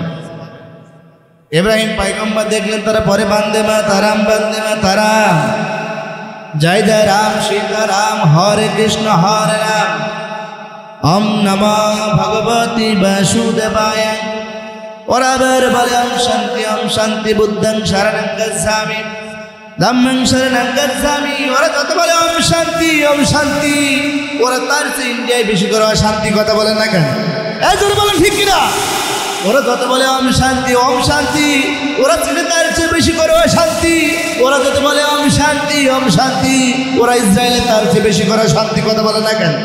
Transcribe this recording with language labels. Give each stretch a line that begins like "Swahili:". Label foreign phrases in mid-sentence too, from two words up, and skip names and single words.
Bangla: ইব্রাহিম পয়গম্বর দেখলেন তারা পরে
Sanskrit: বন্দে মাতরম, বন্দে মাতরম, জয় জয় রাম সীতারাম, হরে কৃষ্ণ হরে রাম, ওম নমো ভগবতে বাসুদেবায়।
Bangla: ওরা আবার বলে
Sanskrit: ওম শান্তি
Pali: বুদ্ধং শরণং গচ্ছামি, ধম্মং শরণং গচ্ছামি।
Bangla: ওরা যত বলে
Sanskrit: ওম শান্তি,
Bangla: ওরা তার চেয়ে ইন্ডিয়ায় বেশি করে শান্তি কথা বলে না কেন? এই জোরে বলেন ঠিক কিনা? ওরা যত বলে
Sanskrit: ওম শান্তি,
Bangla: ওরা চীনে তার চেয়ে বেশি করে শান্তি। ওরা যত বলে
Sanskrit: ওম শান্তি,
Bangla: ওরা ইসরায়েলে তার চেয়ে বেশি করে শান্তি কথা বলে না কেন?